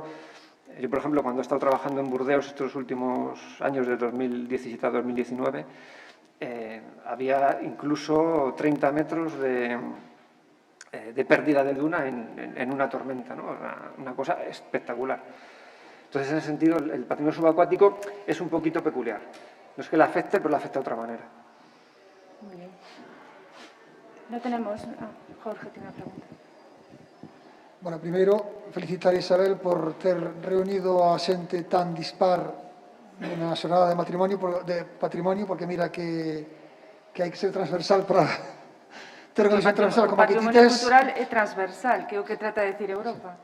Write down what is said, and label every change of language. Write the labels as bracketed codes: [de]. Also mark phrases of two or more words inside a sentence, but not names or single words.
[es] Yo, por ejemplo, cuando he estado trabajando en Burdeos estos últimos años, de 2017 a 2019, había incluso 30 metros de pérdida de duna en una tormenta, ¿no? Una cosa espectacular. Entonces, en ese sentido, el patrimonio subacuático es un poquito peculiar. No es que le afecte, pero le afecta de otra manera. Muy bien. No tenemos... Jorge tiene una pregunta. Bueno, [gl] primeiro, felicitar a Isabel por ter reunido a xente tan dispar nunha xornada de patrimonio, porque mira que hai que ser transversal para ter unha visión transversal como a que ti patrimonio tes. cultural é transversal, que é o que [es] trata de decir [gl] Europa.